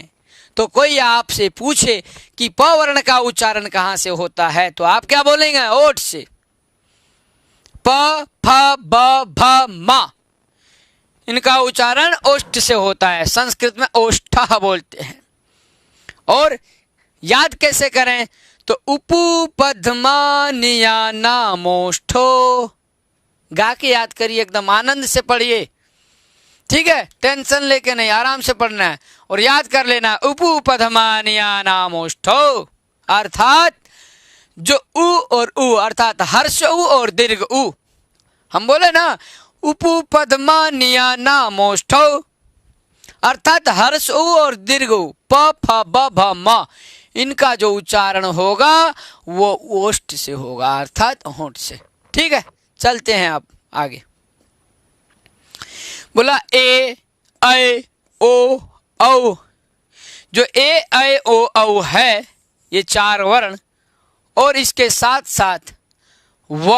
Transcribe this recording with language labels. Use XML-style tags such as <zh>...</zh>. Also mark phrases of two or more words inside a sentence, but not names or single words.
<hi>तो कोई आपसे पूछे कि प वर्ण का उच्चारण कहाँ से होता है, तो आप क्या बोलेंगे? ओठ से। प फ ब भ म इनका उच्चारण ओष्ठ से होता है। संस्कृत में ओष्ठः बोलते हैं। और याद कैसे करें? तो</hi> <sa>उपु पद्मा निया नामोष्ठो,</sa> <hi>गा के याद करिए, एकदम आनंद से पढ़िए। ठीक है, टेंशन लेके नहीं, आराम से पढ़ना है और याद कर लेना।</hi> <sa>उपु पद्मा निया नामोष्ठो</sa> <hi>अर्थात जो उ और उ अर्थात हर्ष उ और दीर्घ उ, हम बोले ना</hi> <sa>उपु पद्मा निया नामोष्ठो</sa> <hi>अर्थात हर्ष उ और दीर्घ उ, प फ ब भ म इनका जो उच्चारण होगा वो ओष्ठ से होगा अर्थात होंठ से। ठीक है, चलते हैं अब आगे। बोला ए ऐ ओ औ। जो ए ऐ ओ औ है ये चार वर्ण और इसके साथ साथ व।</hi>